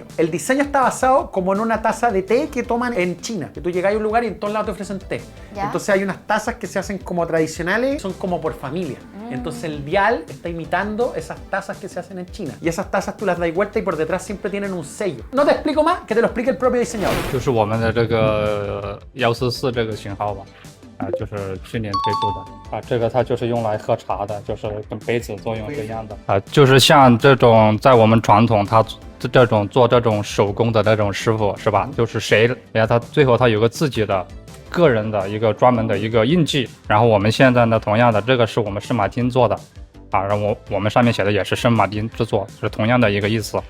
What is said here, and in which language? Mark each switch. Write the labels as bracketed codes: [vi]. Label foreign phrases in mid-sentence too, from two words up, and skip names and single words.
[es] El diseño está basado como en una taza de té que toman en China. Que tú llegas a un lugar y en todos lados te ofrecen té. Ya. Entonces hay unas tazas que se hacen como tradicionales, son como por familia. Entonces el dial está imitando esas tazas que se hacen en China. Y esas tazas tú las das vuelta y por detrás siempre tienen un sello. No te explico más, que te lo explique el propio diseñador. [zh] 就是我们的这个144这个型号吧，就是去年推出的这个它就是用来喝茶的，就是跟杯子作用是一样的就是像这种在我们传统它这种做这种手工的那种师傅是吧？就是谁，然后他最后他有个自己的个人的一个专门的一个印记，然后我们现在呢，同样的这个是我们圣马丁做的然后我们上面写的也是圣马丁制作，是同样的一个意思。